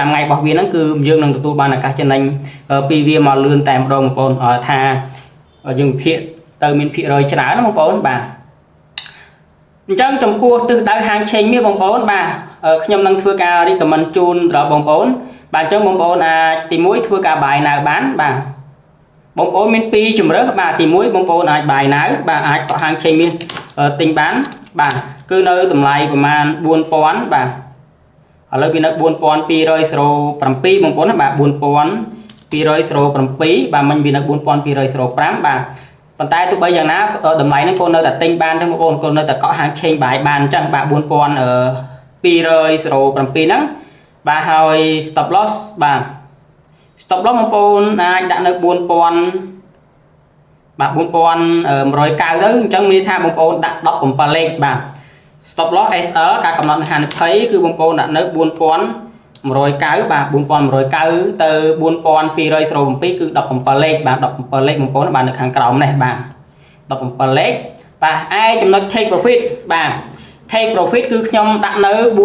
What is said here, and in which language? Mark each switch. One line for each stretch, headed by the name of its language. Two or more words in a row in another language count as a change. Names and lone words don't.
Khmer: ថ្ងៃរបស់វាហ្នឹងគឺយើងនឹងទទួលបានឱកាសចំណេញពីវាមកលឿនតែម្ដងបងប្អូនថាយើងវិភាគទៅមាន ភាគរយច្រើនណាបងប្អូនបាទអញ្ចឹងចំពោះទិសដៅហាងឆេងមាសបងប្អូនបាទខ្ញុំនឹងធ្វើការ recommend ជូនដល់បងប្អូនបាទអញ្ចឹងបងប្អូនអាចទី1ធ្វើការ
English: buy now
Khmer: បានបាទបងប្អូនមាន2ជម្រើសបាទទី1បងប្អូនអាច
English: buy now
Khmer: បាទអាចកក់ហាងឆេងមាសទិញបានបាទគឺនៅតម្លៃប្រមាណ 4000 បាទឥឡូវវានៅ 4207 បងប្អូនណាបាទ 4207 បាទមិញវានៅ 4205 បាទប៉ុន្តែទោះបីយ៉ាងណាតម្លៃហ្នឹងកូននៅតែទិញបានទេបងប្អូនកូននៅតែកក់ហាងឆេងបាយបានអញ្ចឹងបាទ 4207 ហ្នឹងបាទហើយ
English: stop loss
Khmer: បាទ
English: stop loss
Khmer: បងប្អូនអាចដាក់នៅ 4000 បាទ 4190 ទៅអញ្ចឹង មានថាបងប្អូនដាក់ 17 លេខបាទ
English: stop loss
Khmer: SL ការកំណត់ហានិភ័យគឺបងប្អូនដាក់នៅ 4190 បាទ 4190 ទៅ 4207 គឺ 17 លេខបាទ 17 លេខបងប្អូនបាទនៅខាងក្រោមនេះបាទ 17 លេខបាទឯចំណុច
English: take profit
Khmer: បាទ
English: take profit
Khmer: គឺខ្ញុំដាក់នៅ